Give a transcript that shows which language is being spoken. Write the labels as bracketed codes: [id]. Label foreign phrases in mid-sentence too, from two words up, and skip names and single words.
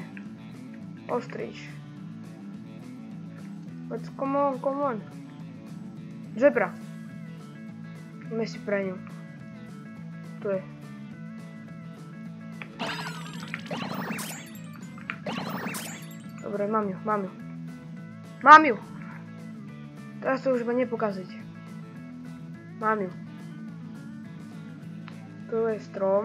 [sk] Ostrič. [en] Let's come on. [sk] Zebra. Ideme si pre ňu. Tu je. Dobre, mám ju, mám ju. Mám ju! Teraz to už ma nepokaziť. Mám ju. Tu je strom.